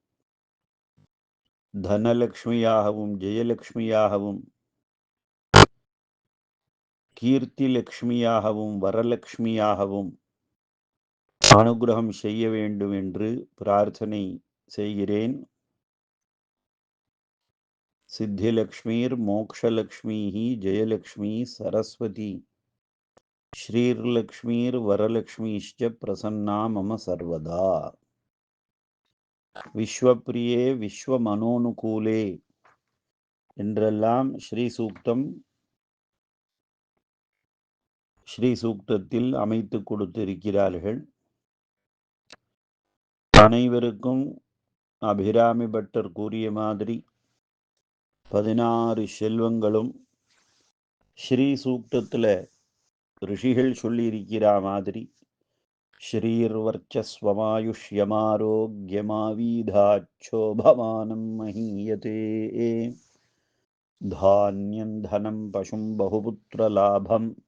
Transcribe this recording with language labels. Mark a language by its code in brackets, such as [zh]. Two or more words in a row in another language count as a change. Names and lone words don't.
[ta] தனலக்ஷ்மியாகவும் ஜெயலக்ஷ்மியாகவும் கீர்த்தி லக்ஷ்மியாகவும் வரலக்ஷ்மியாகவும் அனுகிரகம் செய்ய வேண்டும் என்று பிரார்த்தனை செய்கிறேன். [sa] सिद्धिलक्ष्मीर् मोक्षलक्ष्मीः जयलक्ष्मी सरस्वती श्रीर्लक्ष्मीर्वरलक्ष्मीश्च प्रसन्ना मम सर्वदा विश्वप्रिये विश्वमनोनुकूले [ta] என்றெல்லாம் ஸ்ரீ சூக்தத்தில் அமைத்து கொடுத்திருக்கிறார்கள். அனைவருக்கும் அபிராமி பட்டர் கூறிய மாதிரி 16 செல்வங்களும் ஸ்ரீ சூக்தத்தில் ரிஷிகள் சொல்லியிருக்கிற மாதிரி [sa] श्रीर्वर्चस्वमायुष्यमारोग्यमाविधाच्छोभमानं महीयते धान्यं धनं पशुं बहुपुत्रलाभं